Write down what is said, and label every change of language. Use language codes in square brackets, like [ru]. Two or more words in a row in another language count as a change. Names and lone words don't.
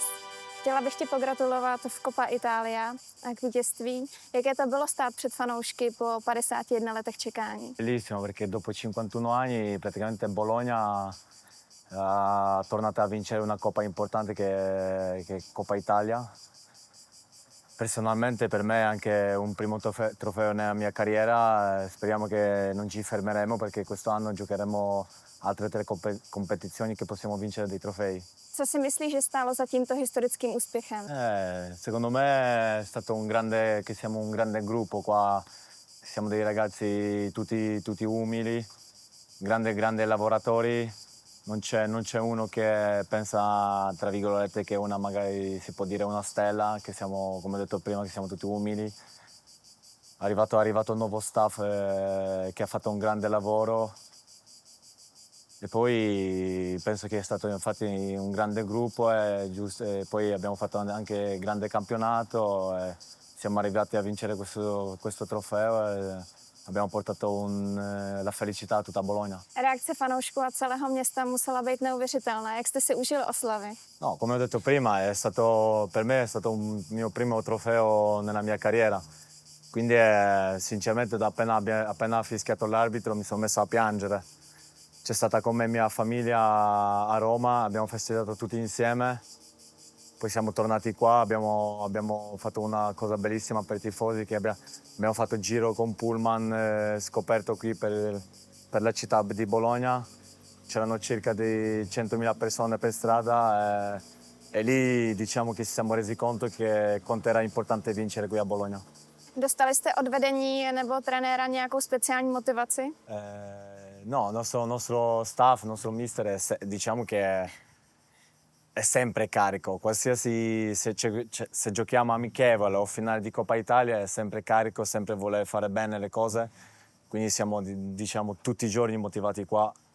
[cs] Chtěla bych ti pogratulovat v Coppa Italia k vítězství. Jaké to bylo stát před fanoušky po 51 letech čekání? [it] Bellissimo, perché dopo 51 anni praticamente Bologna è tornata a vincere una coppa importante che è Coppa Italia. Personalmente per me è anche un primo trofeo nella mia carriera. Speriamo che non ci fermeremo perché quest'anno giocheremo altre 3 competizioni che possiamo vincere dei trofei. [cs] Co si myslíš, že stálo za tímto historickým úspěchem? [it] Secondo me è stato che siamo un grande gruppo qua, siamo dei ragazzi tutti umili, grandi lavoratori, non c'è uno che pensa, tra virgolette, che una magari si può dire una stella, che siamo, come ho detto prima, che siamo tutti umili. È arrivato un nuovo staff che ha fatto un grande lavoro. E poi penso che è stato infatti un grande gruppo e poi abbiamo fatto anche grande campionato e siamo arrivati a vincere questo trofeo e abbiamo portato la felicità a tutta Bologna. [cs] Reakce fanoušků a celého města musela být neuvěřitelná. Jak jste si užili oslavy? [it] No, come ho detto prima, per me è stato un mio primo trofeo nella mia carriera. Quindi sinceramente appena ha fischiato l'arbitro mi sono messo a piangere. C'è stata con me mia famiglia a Roma, abbiamo festeggiato tutti insieme, poi siamo tornati qua, abbiamo fatto una cosa bellissima per i tifosi, che abbiamo fatto il giro con Pullman, scoperto qui per la città di Bologna. C'erano circa di 100.000 persone per strada e lì diciamo che ci siamo resi conto che era importante vincere qui a Bologna. [cs] Dostali jste od vedení nebo trenéra nějakou speciální motivaci? [it] No, il nostro staff, il nostro mister, diciamo che è sempre carico. Qualsiasi, se giochiamo amichevole o finale di Coppa Italia, è sempre carico, sempre voler fare bene le cose. Quindi siamo, diciamo, tutti i giorni motivati qua.